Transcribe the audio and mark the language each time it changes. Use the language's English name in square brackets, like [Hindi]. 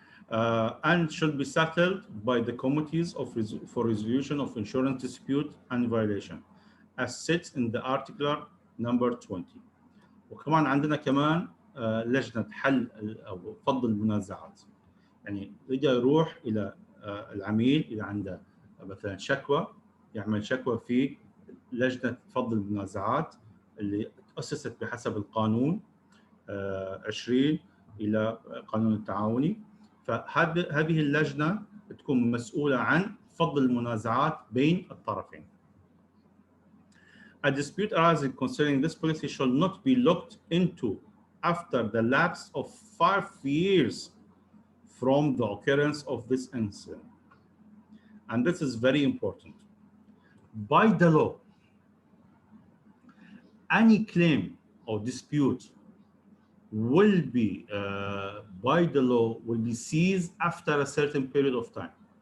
[English] And should be settled by the committees for resolution of insurance dispute and violation as set in the article number 20. [Arabic] وكمان عندنا كمان لجنة حل أو فض المنازعات. يعني يقدر يروح إلى العميل إذا عنده مثلا شكوى، يعمل شكوى في لجنة فض المنازعات اللي تأسست بحسب القانون 20 إلى قانون التعاوني. فهذه اللجنة تكون مسؤولة عن فض المنازعات بين الطرفين. [English] A dispute arising concerning this policy shall not be looked into after the lapse of 5 years from the occurrence of this incident. And this is very important. By the law, any claim or dispute will be, by the law, will be seized after a certain period of time.